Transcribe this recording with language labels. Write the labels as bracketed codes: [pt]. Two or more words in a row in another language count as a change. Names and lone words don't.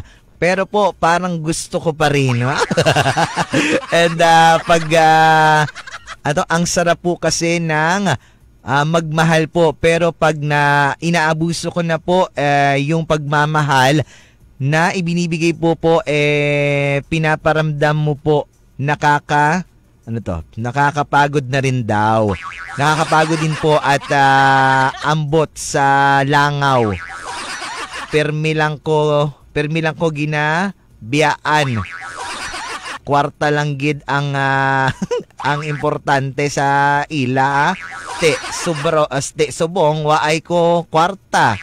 [tl] Pero po, parang gusto ko pa rin. And ang sarap po kasi ng magmahal po. Pero pag inaabuso ko na po yung pagmamahal na ibinibigay po, pinaparamdam mo po nakakapagod na rin daw. Nakakapagod din po at [hil] ambot sa langaw. Permi lang ko ginabiyaan. Kwarta lang gid ang ang importante sa ila. Subong waay ko kwarta.